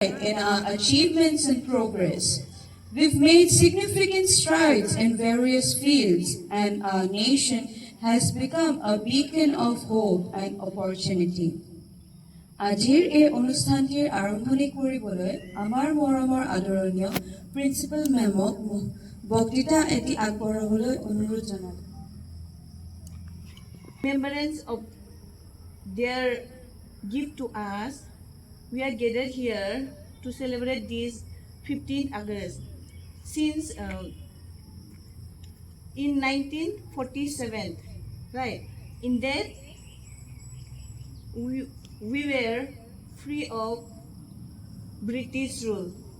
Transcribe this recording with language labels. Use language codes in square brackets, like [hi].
[en] in our achievements and progress. We've made significant strides in various fields, and our nation has become a beacon of hope and opportunity. [as] আজিৰ এই অনুষ্ঠানটিৰ আৰম্ভণি কৰিবলৈ আমাৰ মৰমৰ আদৰণীয় প্ৰিন্সিপাল মেমক বক্তৃতা এটি আগবঢ়াবলৈ অনুৰোধ জনালোঁ। [en] Remembrance of their gift to us, we are gathered here to celebrate this 15th August. Since in 1947, right, in that we were free of British rule.